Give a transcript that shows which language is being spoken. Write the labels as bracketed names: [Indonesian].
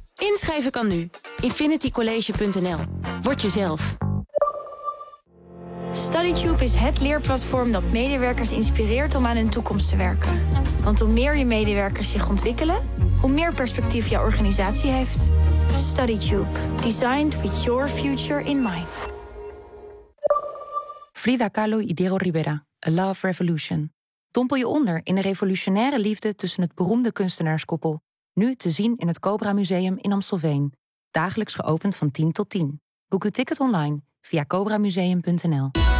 [Dutch] Inschrijven kan nu. Infinitycollege.nl. Word jezelf. StudyTube is het leerplatform dat medewerkers inspireert om aan hun toekomst te werken. Want hoe meer je medewerkers zich ontwikkelen, hoe meer perspectief je organisatie heeft. StudyTube. [English] Designed with your future in mind. Frida Kahlo y Diego Rivera. A Love Revolution. [Dutch] Dompel je onder in de revolutionaire liefde tussen het beroemde kunstenaarskoppel. Nu te zien in het Cobra Museum in Amstelveen. Dagelijks geopend van 10 tot 10. Boek uw ticket online via cobramuseum.nl.